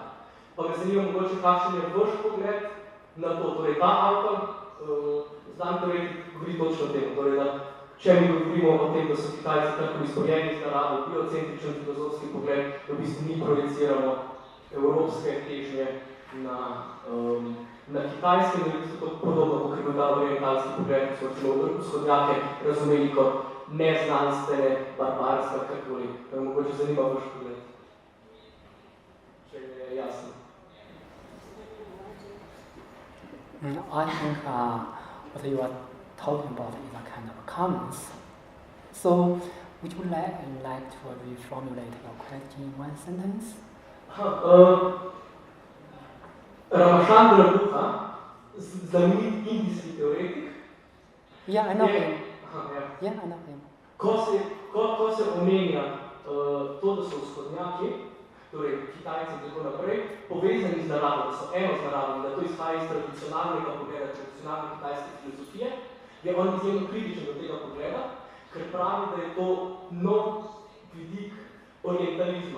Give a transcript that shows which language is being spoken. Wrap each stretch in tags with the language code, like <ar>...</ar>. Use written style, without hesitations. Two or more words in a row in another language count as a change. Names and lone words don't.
<sl>Pa me zanima mogoče, kakšen je vaš pogled na to, torej ta avtor, znam teoretik govori točno o tem, torej da če mi govorimo o tem, da so Kitajci tako izpojeni z naravo, biocentričen filozofski pogled, da v bistvu mi projeciramo evropske težnje na Kitajskem, da je to podobno, kot je bil ta orientalski pogled, ki so recimo vzhodnjake razumeli kot neznanstvene, barbarska, kakoli. Da mogoče zanima vaš pogled. Če je jasno.</sl> <en>I think what you are talking about is a kind of comments. So, would you like to reformulate your question in one sentence?</en> <sl>Xiangzhan Cheng, zanimiv indijski teoretik.</sl> <en>Yeah, I know him. Yeah, I know him.</en> <sl>Ko se omenja to, da so vzhodnjaki, torej Kitajci in tako naprej, povezani z naravo, da so eno z naravo, da to izhaja iz tradicionalnega pogleda, tradicionalne kitajske filozofije, je on izjemno kritičen do tega pogleda, ker pravi, da je to nov vidik orientalizma.</sl>